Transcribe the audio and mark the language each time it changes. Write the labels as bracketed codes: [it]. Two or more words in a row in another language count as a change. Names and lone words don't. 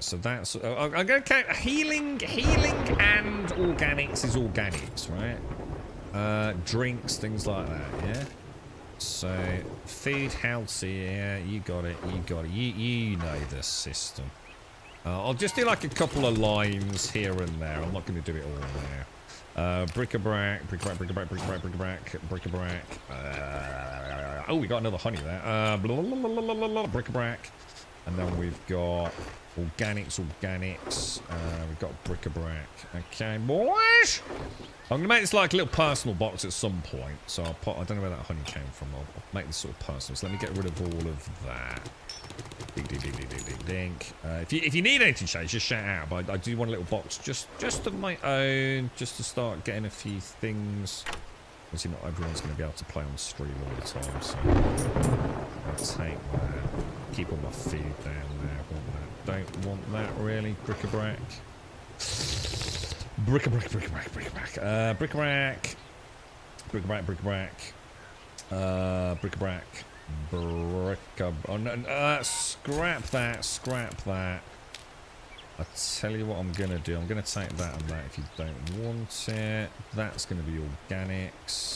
[en] So that's I'm going to count healing and organics is organics, right? Drinks, things like that, yeah. So, food healthy, yeah, you got it, you got it. You know the system. I'll just do like a couple of lines here and there. I'm not going to do it all now. Bric-a-brac, bric-a-brac, bric-a-brac, bric-a-brac, bric-a-brac, bric-a-brac. Oh, we got another honey there. Bric-a-brac. And then we've got organics. We've got bric-a-brac. Okay, boys. I'm going to make this like a little personal box at some point. So I'll put, I don't know where that honey came from. I'll make this sort of personal. So let me get rid of all of that. Dink. If you need anything changed, just shout out. But I do want a little box just of my own, just to start getting a few things. Obviously, not everyone's going to be able to play on stream all the time, so I'll take that. Keep all my feed down there. Want that? Don't want that really. Bric-a-brac. Bric-a-brac. Bric-a-brac. Bric-a-brac. Oh, no, scrap that. I'll tell you what I'm going to do. I'm going to take that and that if you don't want it. That's going to be organics.